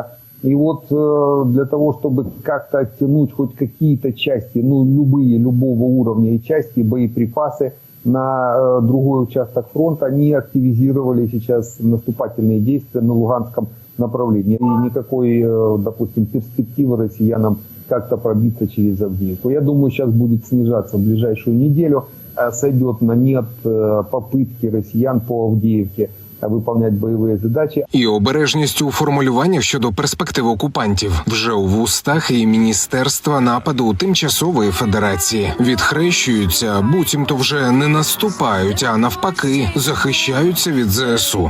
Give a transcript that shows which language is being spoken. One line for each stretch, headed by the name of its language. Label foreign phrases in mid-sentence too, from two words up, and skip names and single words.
Russian: И вот для того, чтобы как-то оттянуть хоть какие-то части, любого уровня и части, боеприпасы на другой участок фронта, они активизировали сейчас наступательные действия на Луганском направлении. И никакой, допустим, перспективы россиянам как-то пробиться через Авдеевку. Я думаю, сейчас будет снижаться в ближайшую неделю, сойдет на нет попытки россиян по Авдеевке
Ukrainian: виконувати бойові задачі. І обережність у формулюваннях щодо перспектив окупантів вже у вустах і Міністерства нападу Тимчасової Федерації. Відхрещуються, буцімто вже не наступають, а навпаки захищаються від ЗСУ.